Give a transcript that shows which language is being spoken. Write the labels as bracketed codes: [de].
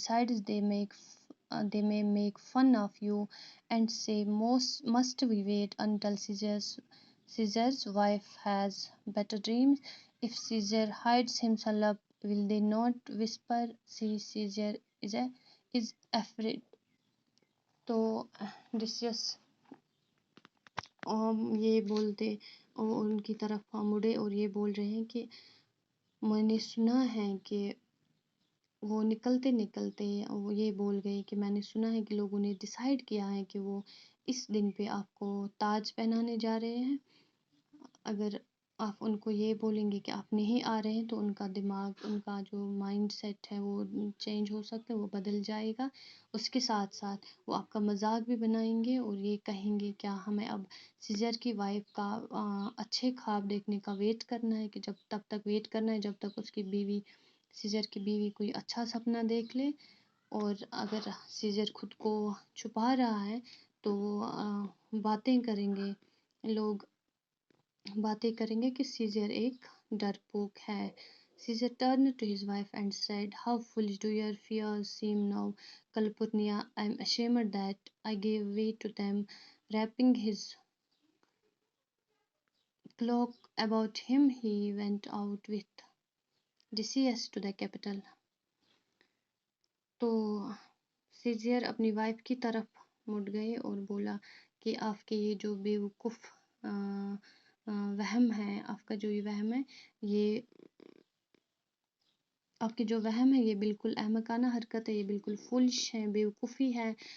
[en] Besides, they may make fun of you and say, must we wait until Caesar's wife has better dreams? If Caesar hides himself up, will they not whisper, see, Caesar is afraid? [ur] تو ڈیسیس یہ بولتے ان کی طرف مڑے اور یہ بول رہے ہیں کہ میں نے سنا ہے کہ وہ نکلتے وہ یہ بول گئے کہ میں نے سنا ہے کہ لوگوں نے ڈیسائیڈ کیا ہے کہ وہ اس دن پہ آپ کو تاج پہنانے جا رہے ہیں. اگر آپ ان کو یہ بولیں گے کہ آپ نہیں آ رہے ہیں، تو ان کا دماغ، ان کا جو مائنڈ سیٹ ہے وہ چینج ہو سکتا ہے، وہ بدل جائے گا. اس کے ساتھ ساتھ وہ آپ کا مذاق بھی بنائیں گے اور یہ کہیں گے کیا ہمیں اب سیزر کی وائف کا اچھے خواب دیکھنے کا ویٹ کرنا ہے، کہ تب تک ویٹ کرنا ہے جب تک اس کی بیوی، سیزر کی بیوی کوئی اچھا سپنا دیکھ لے. اور اگر سیزر خود کو چھپا رہا ہے تو وہ باتیں کریں گے لوگ. باتیں کریں گے کہ سیزر ایک ڈرپوک ہے. [en] Caesar turned to his wife and said, "How foolish do your fears seem now, Calpurnia. I am ashamed that I gave way to them." Wrapping his cloak about him, he went out with Odysseus to the capital. [ur] تو scissor اپنی wife کی طرف مڑ گئے اور بولا کہ آپ کے یہ جو بیوقوف وہم ہے، آپ کا جو یہ وہم ہے، یہ آپ کی جو وہم ہے یہ بالکل احمقانہ حرکت ہے، یہ بالکل فولش ہے، بیوقوفی ہے.